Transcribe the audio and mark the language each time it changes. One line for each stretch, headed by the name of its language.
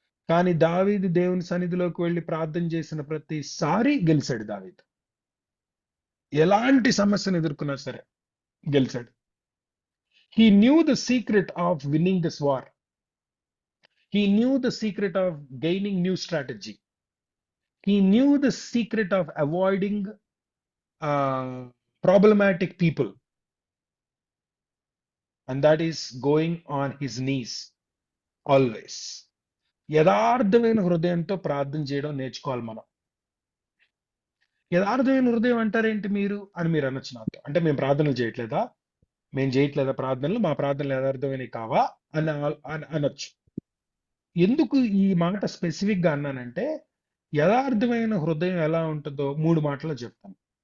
Telugu: కానీ దావీదు దేవుని సన్నిధిలోకి వెళ్ళి ప్రార్థన చేసిన ప్రతిసారి గెలిచాడు దావీదు. ఎలాంటి సమస్యను ఎదుర్కొన్నా సరే గెలిచాడు.
English: He knew the secret of winning this war. He knew the secret of gaining new strategy. He knew the secret of avoiding problematic people, and that is going on his knees always.
Telugu: యథార్థమైన హృదయంతో ప్రార్థన చేయడం నేర్చుకోవాలి మనం. యథార్థమైన హృదయం అంటారేంటి మీరు అని మీరు అనొచ్చు నాతో. అంటే మేము ప్రార్థనలు చేయట్లేదా, మేము చేయట్లేదా ప్రార్థనలు, మా ప్రార్థనలు యథార్థమైనవి కావా అని అనొచ్చు. ఎందుకు ఈ మాట స్పెసిఫిక్ గా అన్నానంటే, యథార్థమైన హృదయం ఎలా ఉంటుందో 3 మాటలు చెప్తాను.